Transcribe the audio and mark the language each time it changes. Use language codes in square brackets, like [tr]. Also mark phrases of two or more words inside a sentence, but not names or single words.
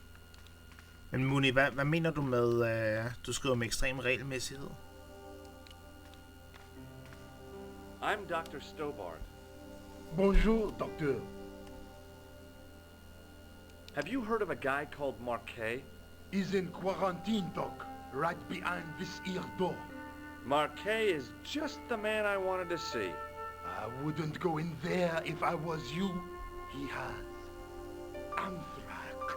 [da] Men Muni, hvad mener du med, du skriver med ekstrem regelmæssighed? [en] I'm Dr. Stobart. [fr] Bonjour, docteur. [en] Have you heard of a guy called Marquet? He's in quarantine, doc. Right behind this here door. Marquet is just the man I wanted to see. I wouldn't go in there if I was you. He has anthrax.